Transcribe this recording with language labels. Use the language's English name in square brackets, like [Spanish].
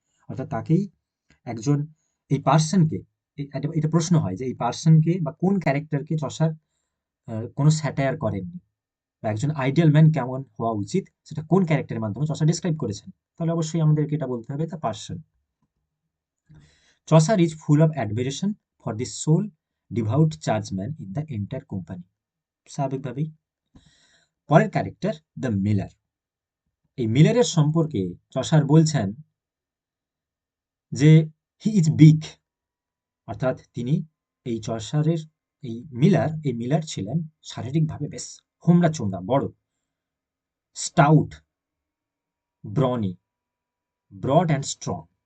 [Bangla] অর্থাৎ তাকেই একজন, এই পার্সনকে, এটা প্রশ্ন হয় যে এই পার্সনকে বা কোন ক্যারেক্টারকে চষার কোনো স্যাটায়ার করেননি, বা একজন আইডিয়াল ম্যান কেমন হওয়া উচিত সেটা কোন ক্যারেক্টারের মাধ্যমে চষা ডিসক্রাইব করেছেন, তাহলে অবশ্যই আমাদেরকে এটা বলতে হবে the person. [English] Chaucer is full of admiration for the sole devout churchman in the entire company। [Bangla] স্বাভাবিকভাবেই। পরের ক্যারেক্টার দ্য মিলার। এই মিলারের সম্পর্কে চসার বলছেন যে [English] he is big, [Bangla] অর্থাৎ তিনি, এই চসারের এই মিলার ছিলেন শারীরিকভাবে বেশ হোমরা চোমরা বড়, [English] Stout, brawny, broad and strong.